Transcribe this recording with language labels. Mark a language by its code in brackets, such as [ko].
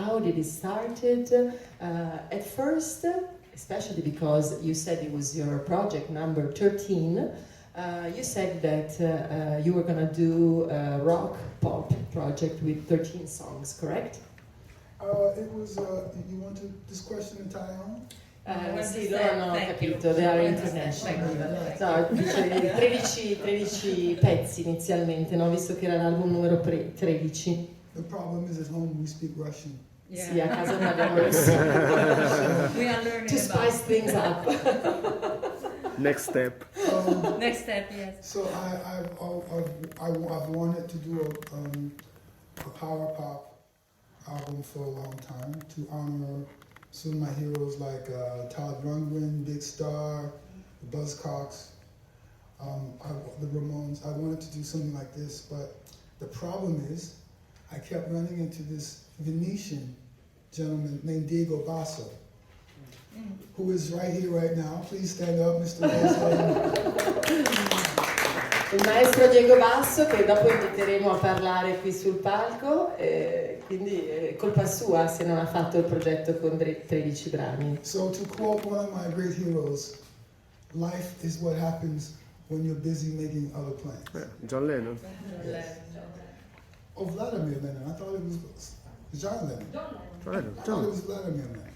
[en] How did it started? At first, especially because you said it was your project number 13, you said that you were going to do a rock pop project with 13 songs, correct? It was, you want this question in Italiano? [it] Sì, loro hanno capito, [en] they are international. [it] No, dice 13 pezzi inizialmente, no? Visto che era l'album numero 13. [en] The problem is at home we speak Russian. Yeah. [it] Sì, a casa parliamo russo. [en] We are learning to spice things up. Next step. Next step, yes. So I've wanted to do a power pop album for a long time to honor some of my heroes like Todd Rundgren, Big Star, the Buzzcocks, the Ramones. I wanted to do something like this, but the problem is I kept running into this Venetian gentleman named Diego Basso, who is right here right now. Please stand up, Mr. Basso. [it] Il maestro Diego Basso, che dopo inviteremo a parlare qui sul palco, quindi è colpa sua se non ha fatto il progetto con 13 brani. [en] So to quote one of my great heroes, life is what happens when you're busy making other plans. John Lennon. Oh, Vladimir Lenin. I thought it was John Lennon. I thought it was Vladimir Lenin.